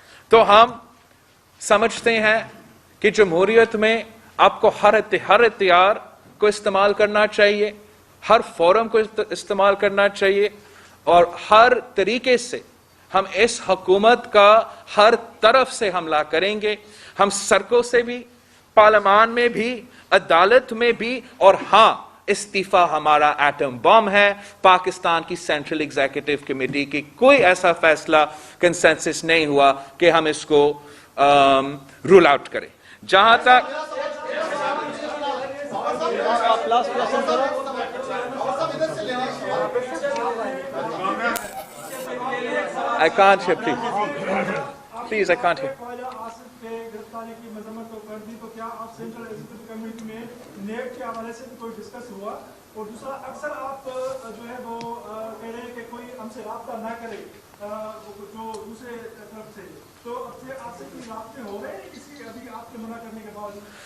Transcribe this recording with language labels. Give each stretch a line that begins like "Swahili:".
Urdu: تو ہم سمجھتے ہیں کہ جمہوریت میں آپ کو ہر اختیار کو استعمال کرنا چاہیے, ہر فورم کو استعمال کرنا چاہیے, اور ہر طریقے سے ہم اس حکومت کا ہر طرف سے حملہ کریں گے, ہم سڑکوں سے بھی, پارلیمان میں بھی, عدالت میں بھی, اور ہاں استعفیٰ ہمارا ایٹم بم ہے. پاکستان کی سینٹرل ایگزیکٹو کمیٹی کی کوئی ایسا فیصلہ کنسنسس نہیں ہوا کہ ہم اس کو رول آؤٹ کریں. جہاں تک
English: I can't hear, please, I can't hear.
Urdu: گرفتاری کی مذمت تو کر دی, تو کیا آپ سینٹرل ایگزیکٹو کمیٹی میں نیب کے حوالے سے بھی کوئی ڈسکس ہوا؟ اور دوسرا, اکثر آپ جو ہے وہ کہہ رہے ہیں کہ کوئی ہم سے رابطہ نہ کرے جو دوسرے طرف سے, تو اب سے آپ سے کوئی رابطے ہو رہے ہیں کسی ابھی آپ کے منع کرنے کے باوجود؟